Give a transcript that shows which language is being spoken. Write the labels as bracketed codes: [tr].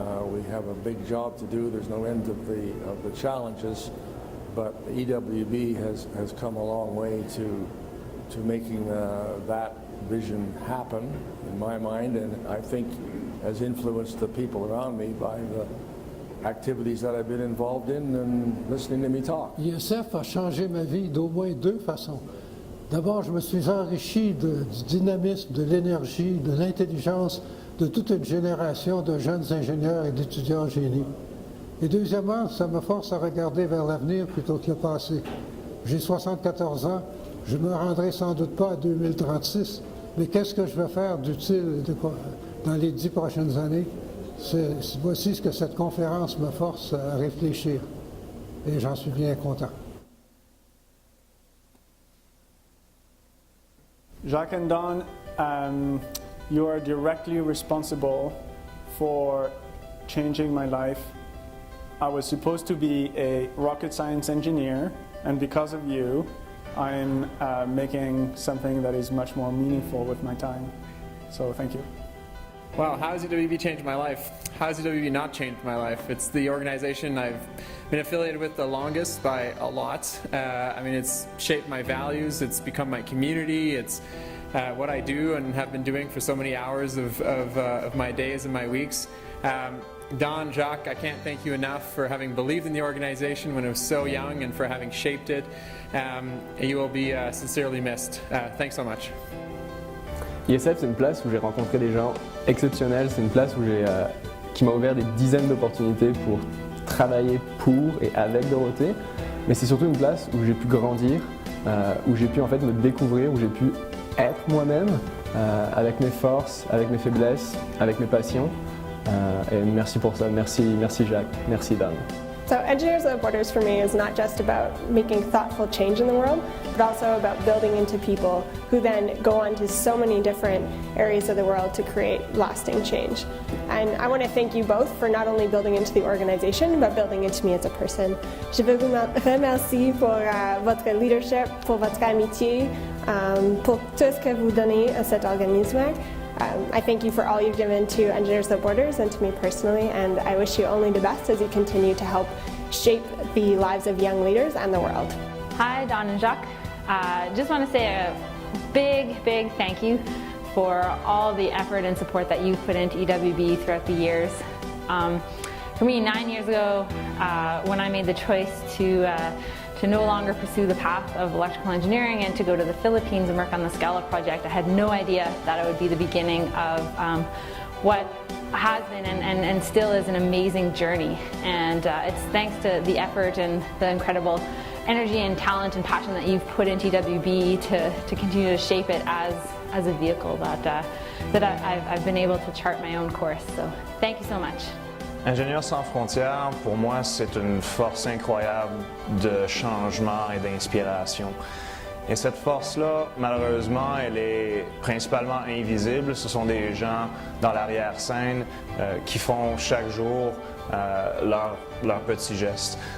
[en] We have a big job to do. There's no end of the challenges, but the EWB has come a long way to making that vision happen in my mind, and I think has influenced the people around me by the activities that I've been involved in and listening to me talk. [fr] ISF a changé ma vie d'au moins 2 façons. D'abord, je me suis enrichi du dynamisme, de l'énergie, de l'intelligence de toute une génération de jeunes ingénieurs et d'étudiants en génie. Et deuxièmement, ça me force à regarder vers l'avenir plutôt que le passé. J'ai 74 ans, je ne me rendrai sans doute pas à 2036, mais qu'est-ce que je vais faire d'utile dans les 10 prochaines années? Voici ce que cette conférence me force à réfléchir. Et j'en suis bien content. [en] Jacques and Don, you are directly responsible for changing my life. I was supposed to be a rocket science engineer, and because of you, I'm making something that is much more meaningful with my time. So thank you. Wow, how has EWB changed my life? How has EWB not changed my life? It's the organization I've been affiliated with the longest by a lot. I mean, it's shaped my values, it's become my community, it's what I do and have been doing for so many hours of my days and my weeks. Don, Jacques, I can't thank you enough for having believed in the organization when it was so young and for having shaped it. You will be sincerely missed. Thanks so much. [fr] ISF, c'est une place où j'ai rencontré des gens exceptionnels, c'est une place où qui m'a ouvert des dizaines d'opportunités pour travailler pour et avec Dorothée, mais c'est surtout une place où j'ai pu grandir, où j'ai pu en fait me découvrir, où j'ai pu être moi-même, avec mes forces, avec mes faiblesses, avec mes passions, et merci pour ça, merci Jacques, merci Dan. [en] So Engineers Without Borders for me is not just about making thoughtful change in the world, but also about building into people who then go on to so many different areas of the world to create lasting change. And I want to thank you both for not only building into the organization, but building into me as a person. [fr] Je veux vous remercier pour votre leadership, pour votre amitié, pour tout ce que vous donnez à cet organisme. [en] I thank you for all you've given to Engineers Without Borders and to me personally, and I wish you only the best as you continue to help shape the lives of young leaders and the world. Hi, Don and Jacques. Just want to say a big thank you for all the effort and support that you've put into EWB throughout the years. For me, 9 years ago, when I made the choice to no longer pursue the path of electrical engineering and to go to the Philippines and work on the Scala project, I had no idea that it would be the beginning of what has been and still is an amazing journey. And it's thanks to the effort and the incredible energy and talent and passion that you've put into EWB to continue to shape it as a vehicle that I've been able to chart my own course. So thank you so much. [fr] Ingénieurs sans frontières, pour moi, c'est une force incroyable de changement et d'inspiration. Et cette force-là, malheureusement, elle est principalement invisible. Ce sont des gens dans l'arrière-scène qui font chaque jour leurs petits gestes.